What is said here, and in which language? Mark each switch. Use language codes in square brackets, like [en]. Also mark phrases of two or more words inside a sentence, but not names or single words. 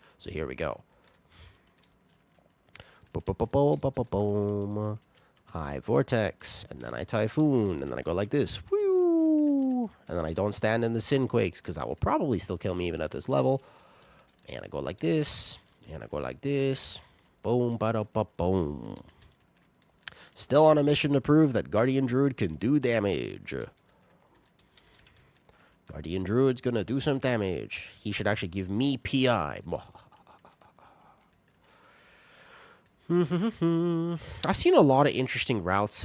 [en] So here we go. Boom. I vortex, and then I typhoon, and then I go like this. Woo! And then I don't stand in the sin quakes because that will probably still kill me even at this level. And I go like this, and I go like this. Boom, ba-da-ba-boom. Still on a mission to prove that Guardian Druid can do damage. Guardian Druid's gonna do some damage. He should actually give me PI. I've seen a lot of interesting routes.